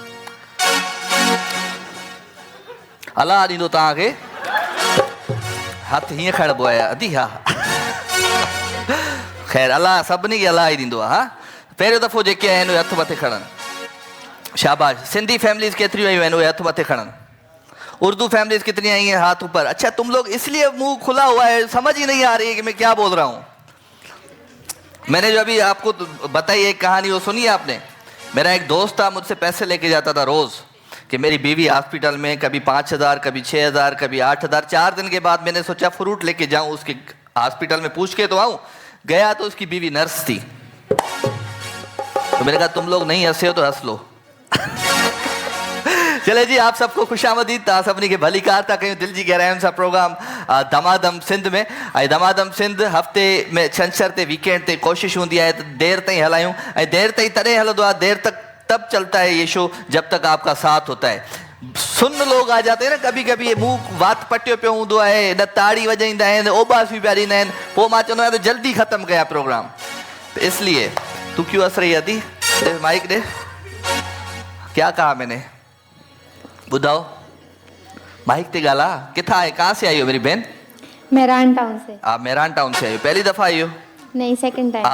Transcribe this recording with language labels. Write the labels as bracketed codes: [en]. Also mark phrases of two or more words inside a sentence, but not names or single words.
[sd] अलाह ॾींदो तव्हांखे। हथु हीअं खणिबो आहे अदी? हा ख़ैर, अलाह सभिनी खे अलाह ई ॾींदो आहे। हा, पहिरियों दफ़ो जेके आहिनि उहे हथु मथे खणनि। शाबाश। सिंधी फैमिलीज़ केतिरियूं आयूं आहिनि उहे हथु मथे खणनि। [ur] اردو فیملیز کتنی آئی ہیں? ہاتھ اوپر. اچھا، تم لوگ اس لیے منہ کھلا ہوا ہے، سمجھ ہی نہیں آ رہی ہے کہ میں کیا بول رہا ہوں. میں نے جو ابھی آپ کو بتائی ایک کہانی، وہ سنی آپ نے? میرا ایک دوست تھا، مجھ سے پیسے لیکے جاتا تھا روز کہ میری بیوی ہاسپٹل میں، کبھی 5000، کبھی 6000، کبھی 8000. 4 دن کے بعد میں نے سوچا فروٹ لیکے جاؤں اسکے ہاسپٹل میں، پوچھ کے تو آؤں. گیا تو اسکی بیوی نرس تھی. تو میں نے کہا تم لوگ نہیں ہنسے ہو تو ہنس لو. چلے جی، آپ سبکو خوش آمدید. [sd] तव्हां सभिनी खे भलीकार था कयूं दिल जी गहराइयुनि सां प्रोग्राम दमादम सिंध में। ऐं दमादम सिंध हफ़्ते में छंछरु ते, वीकेंड ते कोशिशि हूंदी आहे त देर ताईं हलायूं। ऐं देर ताईं तॾहिं हलंदो आहे, [ur] دیر تک تب چلتا ہے یہ شو جب تک آپکا ساتھ ہوتا ہے. سن لوگ آ جاتے ہیں نا کبھی کبھی, [sd] ये मुंह वात पटियो पियो हूंदो आहे, न ताड़ी वॼाईंदा आहिनि, ओबास बि पिया ॾींदा आहिनि। पोइ मां चवंदो आहियां त जल्दी ख़तमु कयां प्रोग्राम। [ur] تو اسلیے تو کیوں ہنس رہی ہے? دے مائیک دے۔ کیا کہا میں نے? [sd] बुधाओ, माइक ते गाला। [ur] کتنا ہے؟ کہاں سے آئی ہو میری بہن? مہران ٹاؤن سے. آپ مہران ٹاؤن سے آئی ہو؟ پہلی دفعہ آئی ہو? पहली दफा आई हो? [en] नहीं, second time